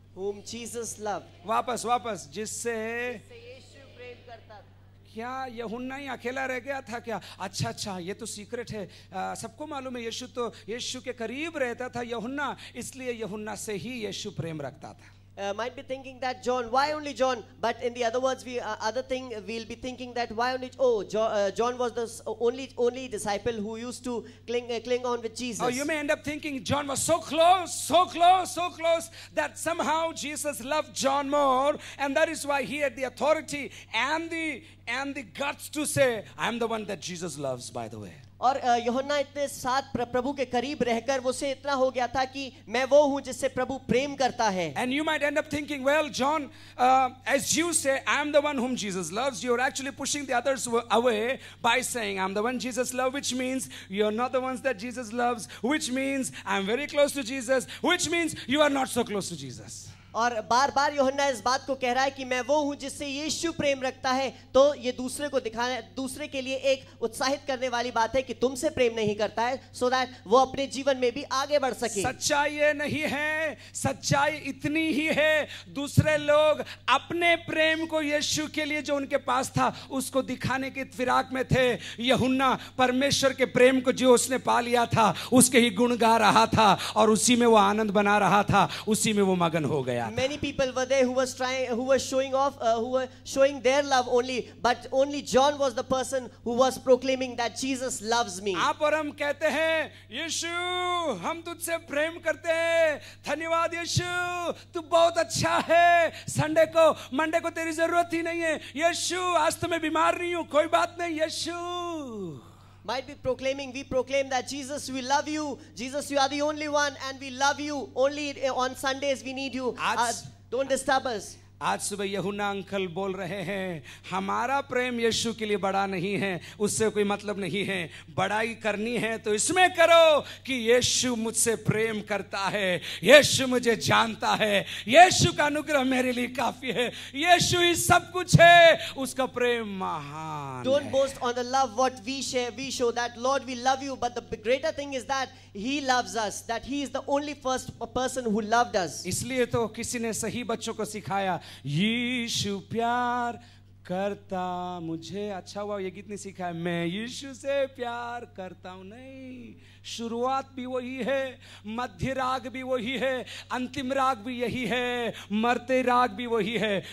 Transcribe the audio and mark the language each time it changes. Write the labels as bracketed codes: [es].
[en] whom Jesus loved. [hi] वापस जिससे यीशु प्रेम करता था. क्या यूहन्ना ही अकेला रह गया था क्या? अच्छा ये तो सीक्रेट है, सबको मालूम है यीशु के करीब रहता था यूहन्ना, इसलिए यूहन्ना से ही यीशु प्रेम रखता था. [en] Might be thinking that John, why only John? But in the other words, other thing we'll be thinking that why only? Oh, John was the only disciple who used to cling on with Jesus. Oh, you may end up thinking John was so close that somehow Jesus loved John more, and that is why he had the authority and the guts to say, "I'm the one that Jesus loves." By the way. [hi] और यूहन्ना इतने साथ प्रभु के करीब रहकर वो से इतना हो गया था कि मैं वो हूं जिससे प्रभु प्रेम करता है. [en] And you might end up thinking, well, John, as you say, I'm the one whom Jesus loves, you're actually pushing the others away by saying, I'm the one Jesus loves, which means you're not the ones that Jesus loves, which means I'm very close to Jesus, which means you are not so close to Jesus. [hi] और बार बार यूहन्ना इस बात को कह रहा है कि मैं वो हूं जिससे यीशु प्रेम रखता है, तो ये दूसरे को दिखाना, दूसरे के लिए एक उत्साहित करने वाली बात है कि तुमसे प्रेम नहीं करता है, [en] so that [hi] वो अपने जीवन में भी आगे बढ़ सके. सच्चाई ये नहीं है, सच्चाई इतनी ही है, दूसरे लोग अपने प्रेम को यीशु के लिए जो उनके पास था उसको दिखाने के फिराक में थे. यूहन्ना परमेश्वर के प्रेम को जो उसने पा लिया था उसके ही गुण गा रहा था और उसी में वो आनंद बना रहा था, उसी में वो मगन हो गया. [en] Many people were there who were showing their love only, but only John was the person who was proclaiming that Jesus loves me. [hi] आप और हम कहते हैं, यीशु हम तुझसे प्रेम करते हैं, धन्यवाद यीशु तू बहुत अच्छा है, मंडे को तेरी जरूरत ही नहीं है, यीशु आज तो मैं बीमार नहीं हूं, कोई बात नहीं यीशु. [en] Might be we proclaim that Jesus, we love you, Jesus, you are the only one, and we love you, only on Sundays we need you, don't disturb us. [hi] आज सुबह यूहन्ना अंकल बोल रहे हैं, हमारा प्रेम यीशु के लिए बड़ा नहीं है, उससे कोई मतलब नहीं है, बड़ाई करनी है तो इसमें करो कि यीशु मुझसे प्रेम करता है, यीशु मुझे जानता है, यीशु का अनुग्रह मेरे लिए काफी है, यीशु ही सब कुछ है, उसका प्रेम महान. [en] Don't boast on the love what we show that Lord we love you, but the greater thing is that he loves us, that he is the only first person who loved us. [hi] इसलिए तो किसी ने सही बच्चों को सिखाया, यीशु प्यार करता मुझे. अच्छा हुआ ये गीत नहीं सीखा है, मैं यीशु से प्यार करता हूं. नहीं, शुरुआत भी वही है, मध्य राग भी वही है, अंतिम राग भी यही है, मरते राग भी वही है.